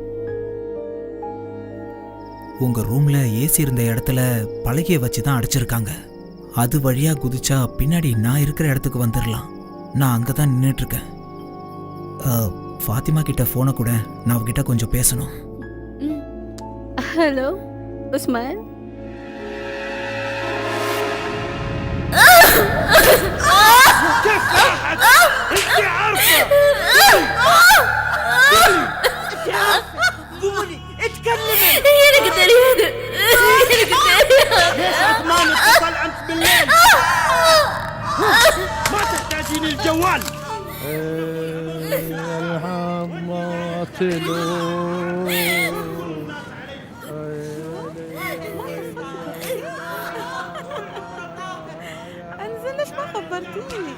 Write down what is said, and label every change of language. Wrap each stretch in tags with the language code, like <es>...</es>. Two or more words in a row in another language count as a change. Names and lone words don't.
<ta>உங்க ரூம்ல ஏசி இருந்த இடத்துல பலகையை வச்சு தான் அடைச்சிருக்காங்க. அது வழியா குதிச்சா பின்னாடி நான் இருக்கிற இடத்துக்கு வந்துடலாம். நான் அங்கே தான் நின்றுட்டுருக்கேன். ஃபாத்திமா கிட்ட ஃபோனை கூட, நான் அவகிட்ட கொஞ்சம் பேசணும்.</ta> <en>Hello, Usman?</en> <ar>انت عارفه قولي اتكلمي.</ar> <ta>எனக்கு தெரியாது. எனக்கு தெரியாது.</ta> <ar>ليش عثمان اتصل انت بالليل؟ ما تحتاجين الجوال. انزل ليش ما خبرتيني؟</ar>